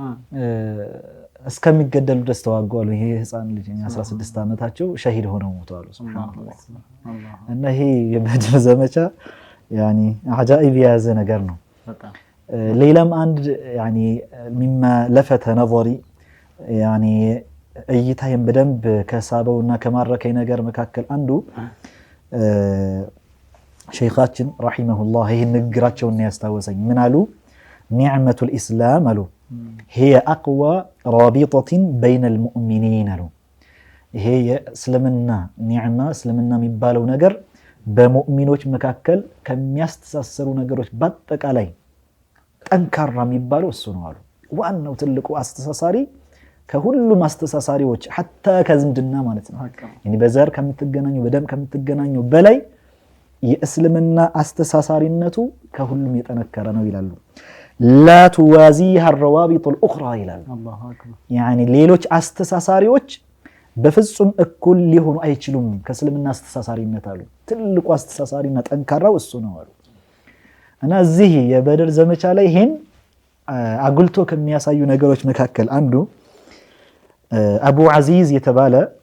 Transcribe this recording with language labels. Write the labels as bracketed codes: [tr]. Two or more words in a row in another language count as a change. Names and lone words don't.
[am] እስከሚገደሉ ድረስ ተዋጉ አሉ። ይሄ ህፃን ልጅ 16 ዓመታቸው ሸሂድ ሆነው ሞተዋል። ሱብሃንአላህ እና ይሄ የበድር ዘመቻ ያኒ አጃኢብ የያዘ ነገር ነው። ሌላም አንድ ያኒ [ar] مما لفت نظري [am] ያኒ እይታዬን በደንብ ከሳበውና ከማረከኝ ነገር መካከል አንዱ ሸይኻችን ረሂመሁላህ ይሄን ንግግራቸውን ያስታወሰኝ ምን አሉ? [ar] نعمة الإسلام [am] አሉ [ar] هي اقوى رابطه بين المؤمنين [am] አሉ። ይሄ የእስልምና ኒዕማ እስልምና የሚባለው ነገር በሙእሚኖች መካከል ከሚያስተሳሰሩ ነገሮች በአጠቃላይ ጠንካራ የሚባለው እሱ ነው አሉ። ዋናው ትልቁ አስተሳሳሪ ከሁሉም አስተሳሳሪዎች ሐታ ከዝምድና ማለት ነው يعني በዘር ከምትገናኙ በደም ከምትገናኙ በላይ የእስልምና አስተሳሳሪነቱ ከሁሉም የጠነከረ ነው ይላሉ። [ar] لا توازيها الروابط الاخرى [am] ይላሉ። [ar] الله اكبر [am] يعني ሌሎች አስተሳሳሪዎች በፍጹም እኩል ሊሆኑ አይችሉም ከእስልምና አስተሳሳሪነት አሉ። ትልቁ አስተሳሳሪና ጠንካራው እሱ ነው አሉ። እና እዚህ የበድር ዘመቻ ላይ ይሄን አጉልቶ ከሚያሳዩ ነገሮች መካከል አንዱ አቡ ዓዚዝ የተባለ